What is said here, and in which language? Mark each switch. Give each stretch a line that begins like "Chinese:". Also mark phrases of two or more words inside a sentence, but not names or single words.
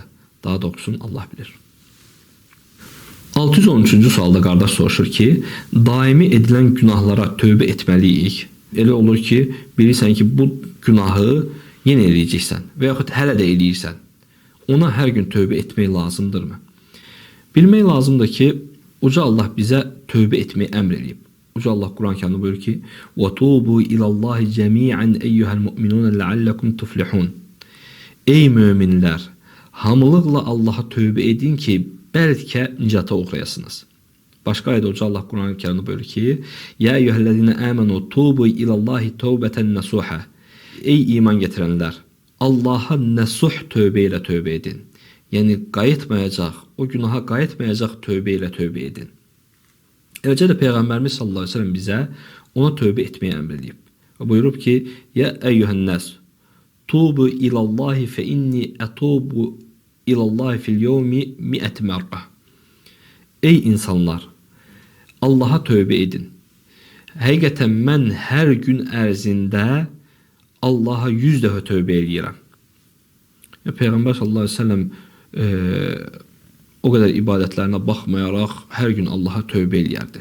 Azerbaijani: Daha doğrusu Allah bilir. 613-cü sualda qardaş soruşur ki, daimi edilən günahlara tövbə etməliyik. Elə olur ki, bilirsən ki, bu günahı yenə eləyəcəksən və yaxud hələ də eləyirsən. Ona hər gün tövbə etmək lazımdırmı? Bilmək lazımdır ki, Uca Allah bizə tövbə etməyi əmr edib. Uca Allah Quran-Kərimdə buyurur ki,
Arabic: وَتُوبُوا إِلَى اللّٰهِ جَمِيعًا أَيُّهَا الْمُؤْمِنُونَ لَعَلَّكُمْ تُفْلِحُونَ.
Azerbaijani: Ey möminlər, hamılıqla Allaha tövbə edin ki, bəlkə nicata uğrayasınız. Başqa ayədə Uca Allah Quran-Kərimdə buyurur ki,
Arabic: يا أيها الذين آمنوا توبوا إلى الله توبة نصوحا.
Azerbaijani: Ey iman gətirənlər, Allaha nəsuh tövbə ilə tövbə edin. Yəni qayıtmayacaq, o günaha qayıtmayacaq tövbə ilə tövbə edin. Eləcə də Peyğəmbərimiz
Arabic: صلى الله عليه وسلم
Azerbaijani: bizə ona tövbə etməyi əmr edib. Və buyurub ki,
Arabic: يا أيها الناس توبوا إلى الله فإني أتوب إلى الله في اليوم 100 مرة.
Azerbaijani: Ey insanlar, Allaha tövbə edin. Həqiqətən mən hər gün ərzində Allaha 100 dəfə tövbə edirəm. Peyğəmbər
Arabic: صلى الله عليه وسلم
Azerbaijani: o qədər ibadətlərinə baxmayaraq hər gün Allaha tövbə eləyərdi.